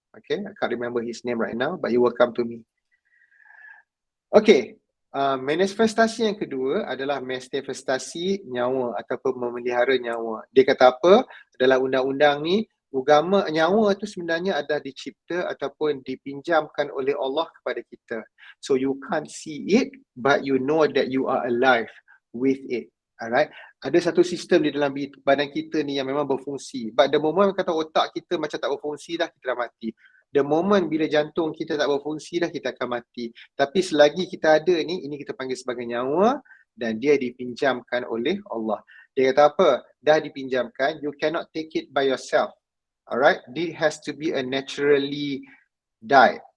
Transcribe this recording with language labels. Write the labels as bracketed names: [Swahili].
[English] Okay, I can't remember his name right now, but you will come to me. Okay. [Malay] Manifestasi yang kedua adalah manifestasi nyawa ataupun memelihara nyawa. Dia kata apa? Dalam undang-undang ni, agama nyawa tu sebenarnya adalah dicipta ataupun dipinjamkan oleh Allah kepada kita. [English] So you can't see it, but you know that you are alive with it. [Malay] Alright? Ada satu sistem di dalam badan kita ni yang memang berfungsi. But the moment kata otak kita macam tak berfungsi dah, kita dah mati. The moment bila jantung kita tak berfungsi dah, kita akan mati. Tapi selagi kita ada ni, ini kita panggil sebagai nyawa dan dia dipinjamkan oleh Allah. Dia kata apa? [English] Dah dipinjamkan, you cannot take it by yourself. Alright? It has to be a naturally died.